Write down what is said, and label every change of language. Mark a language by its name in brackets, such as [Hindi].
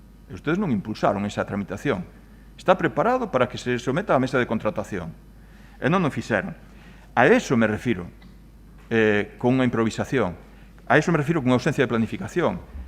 [Galician] E ustedes non impulsaron esa tramitación. Está preparado para que se someta á mesa de contratación. E non o fixeron. [Spanish] A eso me refiro con unha improvisación. A eso me refiro con ausencia de planificación.